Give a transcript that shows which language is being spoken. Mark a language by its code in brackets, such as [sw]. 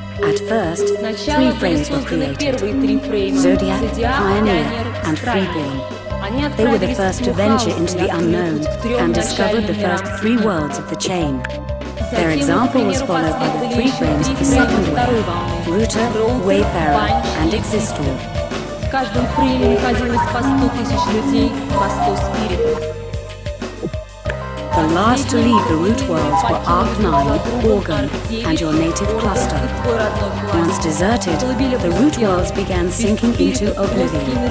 [en] At first, 3 frames were created: Zodiac, Pioneer, and Freeborn. They were the first to venture into the unknown and discovered the first 3 worlds of the chain. Their example was followed by the 3 frames of the second wave: Router, Wayfarer, and Existor. [ru] В каждом фрейме находилось по 100 000 людей, по 100 спиритов. [en] The last to leave the root worlds were Arc 9, Organ, and your native cluster. Once deserted, the root worlds began sinking into oblivion.